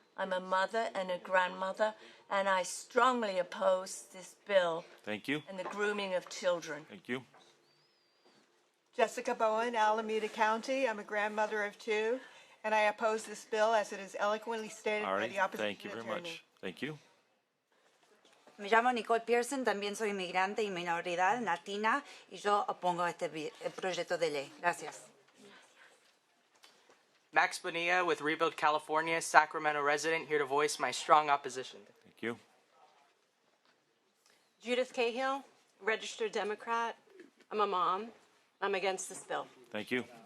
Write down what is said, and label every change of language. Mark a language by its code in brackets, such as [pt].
[en] I'm a mother and a grandmother, and I strongly oppose this bill Thank you. and the grooming of children. Thank you. Jessica Bowen, Alameda County. I'm a grandmother of 2, and I oppose this bill as it is eloquently stated by the opposition Thank you very much. Thank you. [es] Me llamo Nicole Pearson, también soy inmigrante y minoridad latina, y yo opongo este proyecto de ley. Gracias. [en] Max Bonilla with Rebuild California, Sacramento resident, here to voice my strong opposition. Thank you. Judith Cahill, registered Democrat. I'm a mom. I'm against this bill. Thank you.